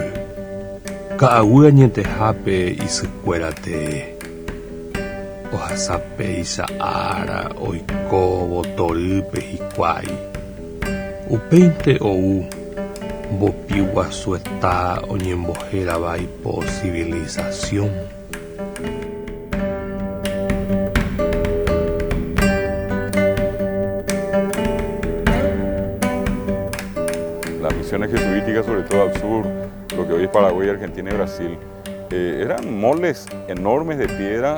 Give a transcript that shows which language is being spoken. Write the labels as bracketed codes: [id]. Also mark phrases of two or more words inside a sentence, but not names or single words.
[gn] Ka'aguy añetehápe isykuérate ohasapéicha ára oiko votorýpe hikuái. Upéinte ou mbopi guasueta oñembohéravaipo civilización. [es] Las misiones jesuíticas, sobre todo al sur, lo que hoy es Paraguay, Argentina y Brasil, eran moles enormes de piedra.